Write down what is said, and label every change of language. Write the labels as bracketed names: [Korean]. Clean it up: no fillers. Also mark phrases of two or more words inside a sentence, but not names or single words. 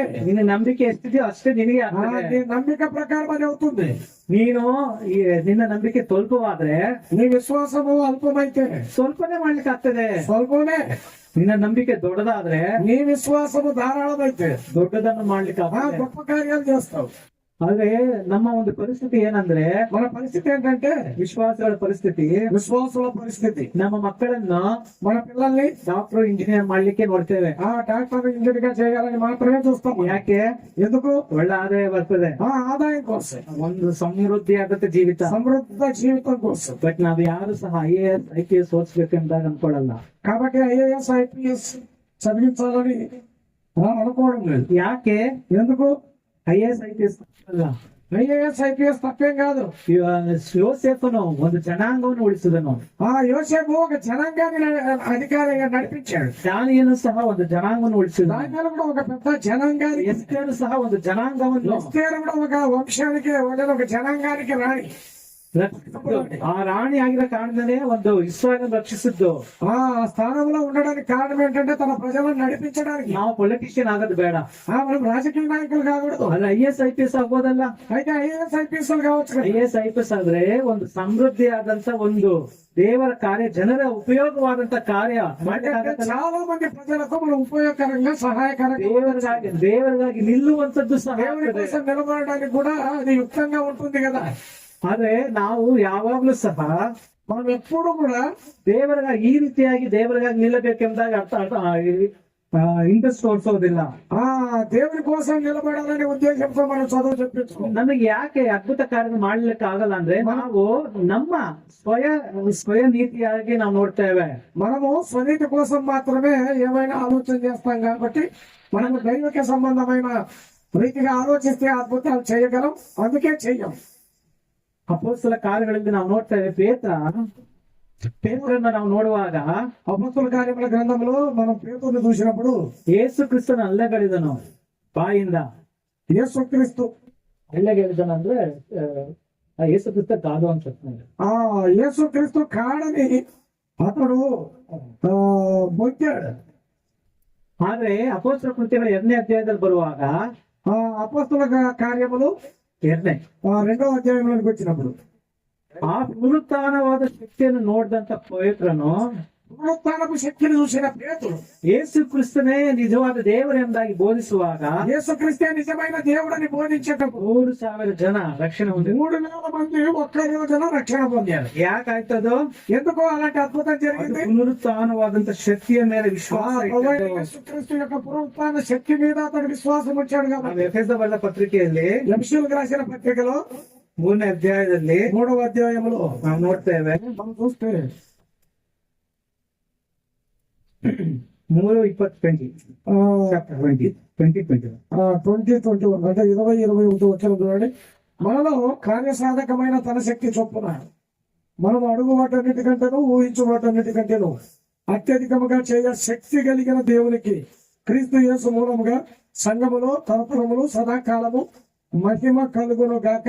[Kannada] ನಿನ್ನ ನಂಬಿಕೆ ಎಷ್ಟಿದೆಯೋ ಅಷ್ಟೇ ನಿನಗೆ [Telugu] నీ [Kannada] ಆಗ್ತದೆ. [Telugu] నమ్మిక ప్రకారం అది అవుతుంది. [Kannada] ನೀನು ನಿನ್ನ ನಂಬಿಕೆ ಸ್ವಲ್ಪವಾದ್ರೆ, [Telugu] నీ విశ్వాసము అల్పమైతే [Kannada] ಸ್ವಲ್ಪನೇ ಮಾಡ್ಲಿಕ್ಕೆ ಆಗ್ತದೆ. [Telugu] స్వల్పమే. [Kannada] ನಿನ್ನ ನಂಬಿಕೆ ದೊಡ್ಡದಾದ್ರೆ, [Telugu] నీ విశ్వాసము ధారాళమైతే [Kannada] ದೊಡ್ಡದನ್ನು ಮಾಡ್ಲಿಕ್ಕೆ ಆಗ್ತದೆ. [Telugu] గొప్ప కార్యాలు చేస్తావు. [Kannada] ಆದ್ರೆ ನಮ್ಮ ಒಂದು ಪರಿಸ್ಥಿತಿ ಏನಂದ್ರೆ, [Telugu] మన పరిస్థితి ఏంటంటే [Kannada] ವಿಶ್ವಾಸಗಳ ಪರಿಸ್ಥಿತಿ, [Telugu] విశ్వాసుల పరిస్థితి. [Kannada] ನಮ್ಮ ಮಕ್ಕಳನ್ನು [Telugu] మన పిల్లల్ని [Kannada] ಡಾಕ್ಟರ್ ఇంజనೀರ್ ಮಾಡ್ಲಿಕ್ಕೆ ನೋಡ್ತೇವೆ. [Telugu] డాక్టర్ ఇంజనీర్ గా చేయాలని మాత్రమే చూస్తాం. [Kannada] ಯಾಕೆ? [Telugu] ఎందుకు? [Kannada] ಒಳ್ಳೆ ಆದಾಯ ಬರ್ತದೆ, [Telugu] ఆదాయం కోసం, [Kannada] ಒಂದು ಸಮೃದ್ಧಿ ಆಗತ್ತೆ ಜೀವಿತ. [Telugu] సమృద్ధ జీవితం కోసం. [Kannada] ಬಟ್ ನಾವ್ ಯಾರು ಸಹ IAS IPS ಓದಿಸ್ಬೇಕೆಂದಾಗ ಅನ್ಕೊಳಲ್ಲ. [Telugu] కాబట్టి ఐఏఎస్ ఐపీఎస్ చదివించాలని అనుకోవడం లేదు. [Kannada] ಯಾಕೆ? [Telugu] ఎందుకు? [Kannada] IAS IPS ಅಲ್ಲ, [Telugu] ఐఏఎస్ ఐపీఎస్ తప్పేం కాదు. [Kannada] ಯೋಸೇಫನು ಒಂದು ಜನಾಂಗವನ್ನು ಉಳಿಸಿದನು. [Telugu] యోసేపు ఒక జనాంగాన్ని అధికారిగా నడిపించాడు. [Kannada] ದಾನಿಯನು ಸಹ ಒಂದು ಜನಾಂಗವನ್ನು ಉಳಿಸಿದ. [Telugu] దానిలో కూడా ఒక పెద్ద జనాంగాన్ని, [Kannada] ಎಸ್ತೇರು ಸಹ ಒಂದು ಜನಾಂಗವನ್ನು, [Telugu] ఎస్తేరు కూడా ఒక వంశానికి, ఒక జనాంగానికి రాణి. [Kannada] ಆ ರಾಣಿ ಆಗಿರೋ ಕಾರಣದಲ್ಲೇ ಒಂದು ಇಸ್ರಾಯೇಲ್ ರಕ್ಷಿಸಿದ್ದು. [Telugu] ఆ స్థానంలో ఉండడానికి కారణం ఏంటంటే తన ప్రజలను నడిపించడానికి. [Kannada] ನಾವು ಪೊಲಿಟಿಷಿಯನ್ ಆಗೋದು ಬೇಡ, [Telugu] మనం రాజకీయ నాయకులు కాకూడదు. [Kannada] ಅಲ್ಲ IAS IPS ಆಗ್ಬೋದಲ್ಲ. [Telugu] అయితే ఐఏఎస్ ఐపీఎస్ కావచ్చు కదా. [Kannada] IAS IPS ಆದ್ರೆ ಒಂದು ಸಮೃದ್ಧಿಯಾದಂತ ಒಂದು ದೇವರ ಕಾರ್ಯ, ಜನರ ಉಪಯೋಗವಾದಂತ ಕಾರ್ಯ ಮಾಡ್ಲಿಕ್ಕಾಗತ್ತಲ್ಲ. [Telugu] చాలా మంది ప్రజలకు మనం ఉపయోగకరంగా, సహాయకరంగా, [Kannada] ದೇವರಿಗಾಗಿ ನಿಲ್ಲುವಂತದ್ದು ಸಹ [Telugu] దేవుని [Kannada] ಆಗ್ತದೆ. [Telugu] కోసం నిలబడడానికి కూడా అది యుక్తంగా ఉంటుంది కదా. [Kannada] ಆದ್ರೆ ನಾವು ಯಾವಾಗ್ಲೂ ಸಹ [Telugu] మనం ఎప్పుడు కూడా [Kannada] ದೇವರಿಗಾಗಿ ಈ ರೀತಿಯಾಗಿ ದೇವರಿಗಾಗಿ ನಿಲ್ಲಬೇಕೆಂದಾಗ ಇಂಟ್ರೆಸ್ಟ್ ತೋರಿಸೋದಿಲ್ಲ. [Telugu] దేవుని కోసం నిలబడాలనే ఉద్దేశంతో మనం చదువు చెప్పించుకోం. [Kannada] ನಮಗೆ ಯಾಕೆ ಅದ್ಭುತ ಕಾರ್ಯ ಮಾಡ್ಲಿಕ್ಕೆ ಆಗಲ್ಲ ಅಂದ್ರೆ, ನಾವು ನಮ್ಮ ಸ್ವಯ ನೀತಿಯಾಗಿ ನಾವು ನೋಡ್ತೇವೆ. [Telugu] మనము స్వనీతి కోసం మాత్రమే ఏమైనా ఆలోచన చేస్తాం కాబట్టి మనము దైవిక సంబంధమైన రీతిగా ఆలోచిస్తే అద్భుతాలు చేయగలం, అందుకే చెయ్యం. [Kannada] ಅಪೊಸ್ತಲ ಕಾರ್ಯಗಳಲ್ಲಿ ನಾವು ನೋಡ್ತೇವೆ. ಪೇತ್ರನ್ನ ನಾವು ನೋಡುವಾಗ, [Telugu] అపొస్తల కార్యముల గ్రంథంలో మనం పేతురుని చూసినప్పుడు [Kannada] ಯೇಸು ಕ್ರಿಸ್ತನ ಅಲ್ಲೆಗಳಿದನು ಬಾಯಿಂದ. [Telugu] యేసుక్రీస్తు [Kannada] ಅಲ್ಲೆಗಳಿದನು ಅಂದ್ರೆ ಯೇಸು ಕ್ರಿಸ್ತ ಕಾದು ಅನ್ಸುತ್ತೆ. [Telugu] యేసుక్రీస్తు కాడని అతడు బొక్కాడు. [Kannada] ಆದ್ರೆ ಅಪೊಸ್ತಲ ಕೃತ್ಯಗಳ 2ನೇ ಅಧ್ಯಾಯದಲ್ಲಿ ಬರುವಾಗ, [Telugu] అపొస్తల కార్యములు 2వ అధ్యాయంలోకి వచ్చినప్పుడు [Kannada] ಆ ಪುನರುತ್ಥಾನವಾದ ಶಕ್ತಿಯನ್ನು ನೋಡಿದಂತ ಪವಿತ್ರನು, [Telugu] పునరుత్థానపు శక్తిని చూసిన పేతురు, [Kannada] ಯೇಸು ಕ್ರಿಸ್ತನೇ ನಿಜವಾದ ದೇವರೆಂದಾಗಿ ಬೋಧಿಸುವಾಗ, [Telugu] యేసుక్రీస్తే నిజమైన దేవుడని బోధించేటప్పుడు [Kannada] 3,000 ಜನ ರಕ್ಷಣೆ ಹೊಂದಿದ್ರು. [Telugu] 3,000 మంది ఒక్క రోజున రక్షణ పొందారు. [Kannada] ಯಾಕಾಯ್ತದು? [Telugu] ఎందుకు అలాంటి అద్భుతం జరిగింది? [Kannada] ಪುನರುತ್ಥಾನವಾದಂತ ಶಕ್ತಿಯ ಮೇಲೆ ವಿಶ್ವಾಸ ಇಟ್ಟಿದ್ದು. [Telugu] యేసుక్రీస్తు యొక్క పునరుత్థాన శక్తి మీద అతడు విశ్వాసం వచ్చాడు [Kannada] ನಾವು [Telugu] కాబట్టి. [Kannada] ಎಫೆಸ ಬರೆದ ಪತ್ರಿಕೆಯಲ್ಲಿ [Telugu] ఎఫెసీయులకు రాసిన పత్రికలో [Kannada] 3ನೇ ಅಧ್ಯಾಯದಲ್ಲಿ [Telugu] 3వ అధ్యాయంలో [Kannada] ನಾವು ನೋಡ್ತೇವೆ. [Telugu] మనం చూస్తే 3:20 20:21 అంటే 20-21 వచ్చిన చూడండి. మనలో కార్యసాధకమైన తన శక్తి చొప్పున మనం అడుగు వాటన్నిటికంటేనూ ఊహించు వాటన్నిటికంటేనూ అత్యధికముగా చేయ శక్తి కలిగిన దేవునికి క్రీస్తు యేసు మూలముగా సంఘములో తరతరములు సదాకాలము మహిమ కలుగును గాక.